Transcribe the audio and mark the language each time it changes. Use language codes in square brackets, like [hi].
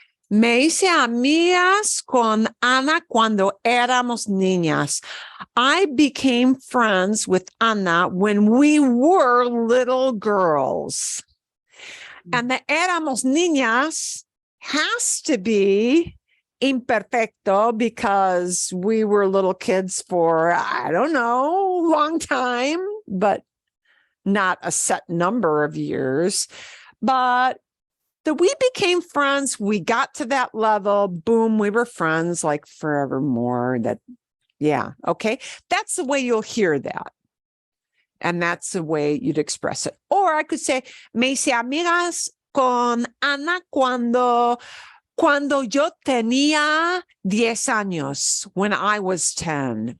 [es] Me hice amigas con Ana cuando éramos niñas. [en] I became friends with Ana when we were little girls. And the [es] éramos niñas [en] has to be imperfecto because we were little kids for, I don't know, long time, but not a set number of years. But we became friends. We got to that level. Boom, we were friends like forevermore. Yeah, okay. That's the way you'll hear that. And that's the way you'd express it. Or I could say, [es] me hice amigas con Ana cuando yo tenía 10 años, [en] when I was 10.